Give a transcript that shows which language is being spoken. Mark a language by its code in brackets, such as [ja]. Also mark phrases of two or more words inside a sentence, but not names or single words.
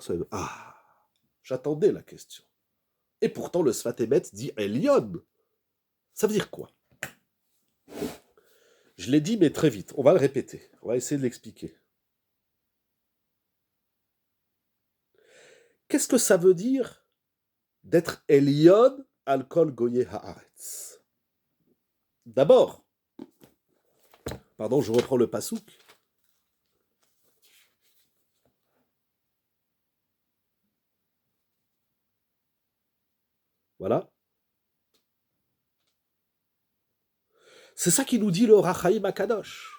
[fr] Ah, j'attendais la question. Et pourtant, le Sfat Emet dit Elyon. Ça veut dire quoi? Je l'ai dit, mais très vite. On va le répéter. On va essayer de l'expliquer. Qu'est-ce que ça veut dire d'être [he] עליון על כל גויי הארץ. [fr] D'abord, je reprends le pasouk. Voilà. C'est ça qui nous dit le [he] החיים הקדוש.